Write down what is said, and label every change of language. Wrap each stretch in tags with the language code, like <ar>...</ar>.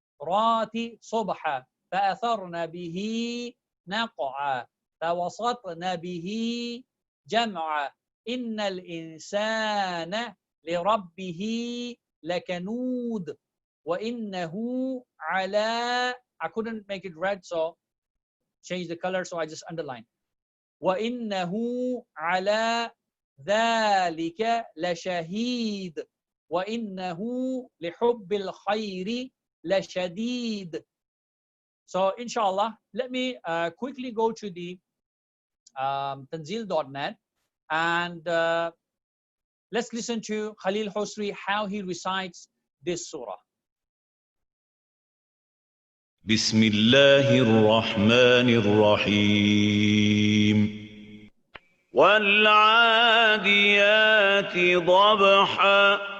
<ar>راتي صبح فأثرن به نقعا فوسطن به جمعا إن الإنسان لربه لكنود وإنه على</ar> <en>I couldn't make it red, so change the color, so I just underline.</en> <ar>وإنه على ذلك لشهيد وإنه لحب الخير لشديد.</ar> <en>So inshallah, let me quickly go to the tanzil.net and let's listen to Khalil Hosri how he recites this surah.</en> <ar>بسم الله الرحمن الرحيم والعاديات ضبحا</ar>